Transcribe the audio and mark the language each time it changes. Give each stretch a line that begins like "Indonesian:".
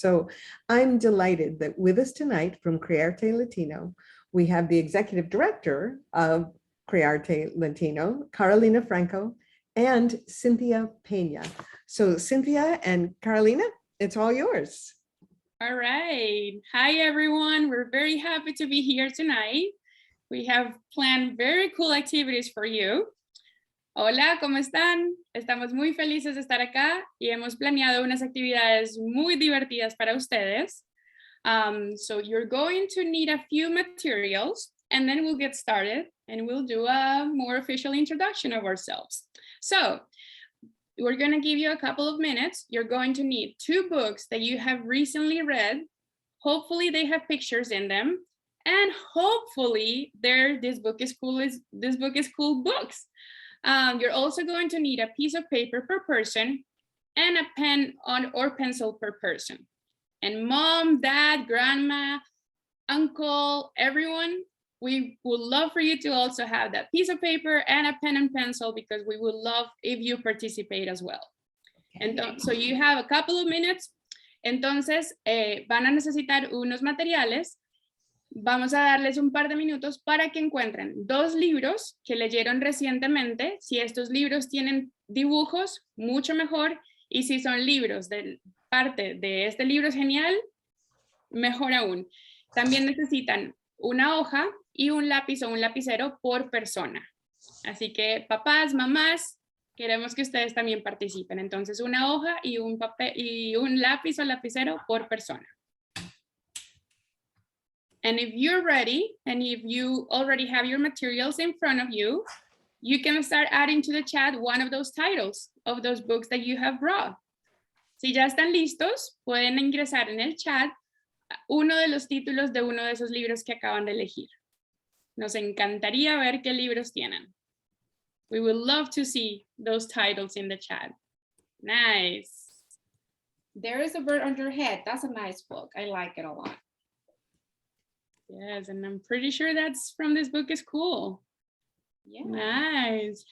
English: So I'm delighted that with us tonight from CreArte Latino, we have the executive director of CreArte Latino, Carolina Franco, and Cinthia Pena. So Cinthia and Carolina, it's all yours. All right. Hi, everyone. We're very happy to be here tonight. We have planned very cool activities for you.
Spanish: Hola, ¿cómo están? Estamos muy felices de estar acá y hemos planeado unas actividades muy divertidas para ustedes.
English: So you're going to need a few materials and then we'll get started and we'll do a more official introduction of ourselves. So we're going to give you a couple of minutes. You're going to need 2 books that you have recently read. Hopefully they have pictures in them. And hopefully this book is cool books. You're also going to need a piece of paper per person and a pen or pencil per person. And mom, dad, grandma, uncle, everyone, we would love for you to also have that piece of paper and a pen and pencil because we would love if you participate as well. And so you have a couple of minutes.
Spanish: Entonces, van a necesitar unos materiales. Vamos a darles un par de minutos para que encuentren 2 libros que leyeron recientemente. Si estos libros tienen dibujos, mucho mejor. Y si son libros de parte de este libro es genial, mejor aún. También necesitan una hoja y un lápiz o un lapicero por persona. Así que papás, mamás, queremos que ustedes también participen. Entonces una hoja y un papel y un lápiz o lapicero por persona.
English: And if you're ready, and if you already have your materials in front of you, you can start adding to the chat one of those titles of those books that you have brought.
Spanish: Si ya están listos, pueden ingresar en el chat uno de los títulos de uno de esos libros que acaban de elegir. Nos encantaría ver qué libros tienen.
English: We would love to see those titles in the chat. Nice. There is a Bird on Your Head. That's a nice book. I like it a lot. Yes, and I'm pretty sure that's from this book is cool. Yeah. Nice.